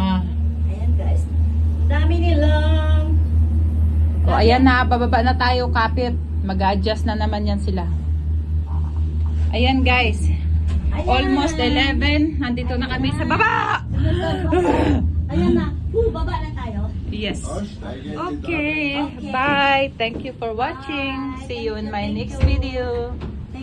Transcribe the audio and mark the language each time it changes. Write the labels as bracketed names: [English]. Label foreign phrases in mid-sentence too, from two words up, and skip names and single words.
[Filipino] Ayan guys. Dami nilang. o, ayan na, bababa na tayo, kapit. Mag-adjust na naman yan sila. Ayan guys, Ayan. almost 11. Nandito na kami sa baba. Ayan na. Baba na tayo. Yes. [German] Osh, steige in die [English] Okay. Okay. Bye. Thank you for watching. Bye. See you in Thank my you, next thank you. video.